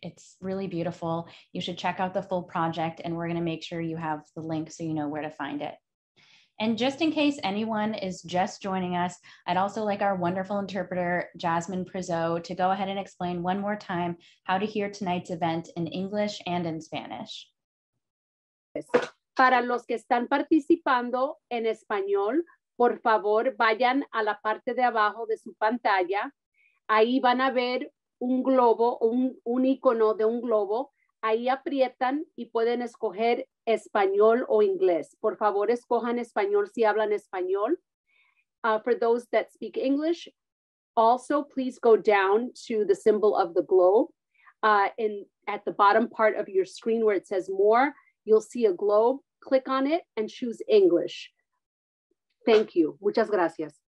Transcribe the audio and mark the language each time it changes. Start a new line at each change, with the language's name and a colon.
English: It's really beautiful. You should check out the full project, and we're going to make sure you have the link so you know where to find it. And just in case anyone is just joining us, I'd also like our wonderful interpreter, Jasmine Prizeau, to go ahead and explain one more time how to hear tonight's event in English and in Spanish.
Spanish: Para los que están participando en español, por favor, vayan a la parte de abajo de su pantalla. Ahí van a ver un globo, un icono de un globo. Ahí aprietan y pueden escoger español o inglés. Por favor, escojan español si hablan español.
English: For those that speak English, also please go down to the symbol of the globe. At the bottom part of your screen where it says more, you'll see a globe. Click on it and choose English. Thank you.
Spanish: Muchas gracias.